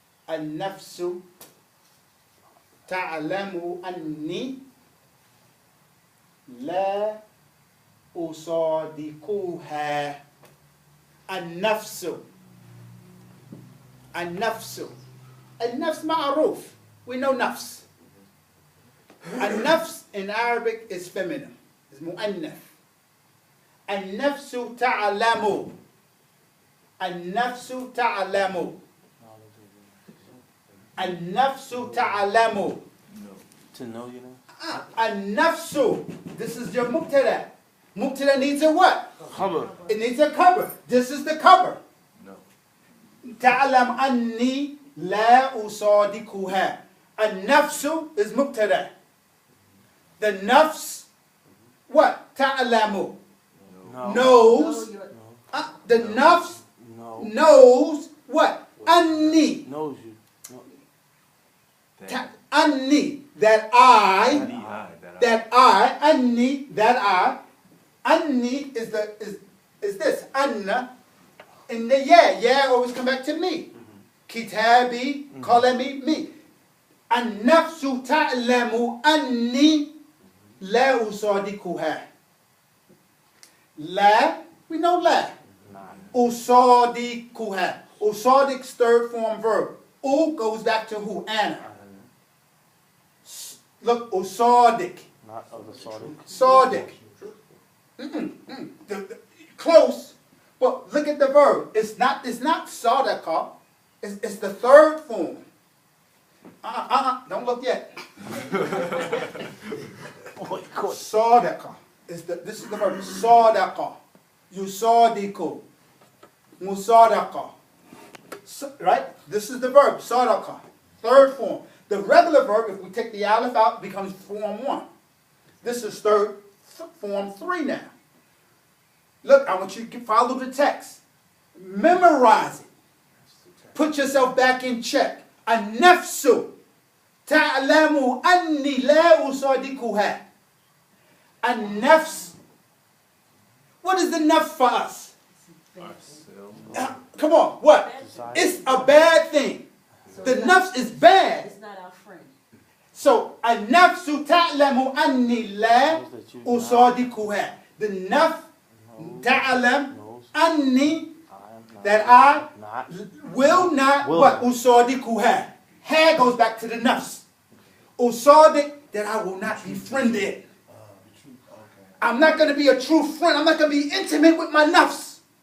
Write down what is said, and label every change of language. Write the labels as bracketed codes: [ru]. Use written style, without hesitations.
[ar] النفس تعلم أني لا أصادقها. النفس النفس النفس معروف. [en] We know nafs. النفس in Arabic is feminine. It's [ar] مؤنث. النفس تعلم. النفس تعلم. النفس تعلم. [en] To know, you know. النفس. This is your mubtada. Mubtada needs a what? Cover. It needs a cover. This is the cover. No. [ar] تعلم أني لا أصادقها. النفس [en] is [ar] مبتدا. [en] The nafs, what? [ar] تعلم. [en] No. Knows. No, you're- The nafs No. knows what? [ar] أني. [en] Knows you. No. أني. That I. That I. أني. That I. أني is this. أن. In the yeah always come back to me. Kitabi, qalami, me. [ar] النفس تعلم أني لا أصادقها. لا, [en] we know لا. [ar] أصادقها. [en] Usadic's third form verb. U goes back to who? Anna. Look, Usadic. Not of the Sadiq. Sadiq. Close, but look at the verb. It's not sadaqa. It's the third form. Don't look yet. Sadaqa. This is the verb. Sadaqa. Yusadiku. Musadaqa. Right? This is the verb. Sadaqa. Third form. The regular verb, if we take the aleph out, becomes form 1. This is form 3 now. Look, I want you to follow the text. Memorize it. Put yourself back in check. [ar] النفس تعلم أني لا أصادقها. [en] النفس. What is the nafs for us? Come on, what? It's a bad thing. The nafs is bad. It's not our friend. So [ar] النفس تعلم أني لا أصادقها. [en] The nafs [ar] تعلم أني [en] that I will not what? Usadikuha. Ha goes back to the nafs. Usadik, that I will not befriend it. I'm not going to be a true friend. I'm not going to be intimate with my nafs.